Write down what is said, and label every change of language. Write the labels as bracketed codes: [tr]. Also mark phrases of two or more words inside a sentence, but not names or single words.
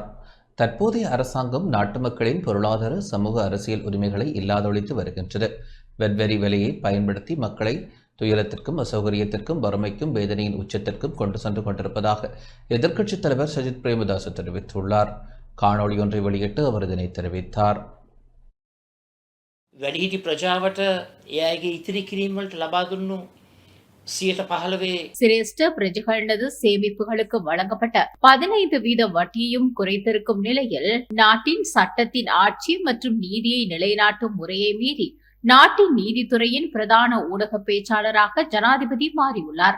[ta] தற்போதைய அரசாங்கம் நாட்டு மக்களின் பொருளாதார, சமூக, அரசியல் உரிமைகளை இல்லாதொழித்து வருகின்றது. வெவ்வேறு விலையை பயன்படுத்தி மக்களை துயரத்திற்கும், அசௌகரியத்திற்கும், வறுமைக்கும், வேதனையின் உச்சத்திற்கும் கொண்டு சென்று கொண்டிருப்பதாக எதிர்க்கட்சித் தலைவர் சஜித் பிரேமதாச தெரிவித்துள்ளார். காணொலி ஒன்றை வெளியிட்டு அவர் இதனை தெரிவித்தார். [si] වැඩිහිටි ප්‍රජාවට එයාගේ ඉතිරි කිරීම් වලට ලබා දුන්නු 15% [ta] சிரேஷ்ட பிரஜைகளது சேமிப்புகளுக்கு வழங்கப்பட்ட 15% வட்டியையும் குறைத்திருக்கும் நிலையில் நாட்டின் சட்டத்தின் ஆட்சி மற்றும் நீதியை நிலைநாட்டும் முறையை மீறி நாட்டின் நீதித்துறையின் பிரதான ஊடக பேச்சாளராக ஜனாதிபதி மாறியுள்ளார்.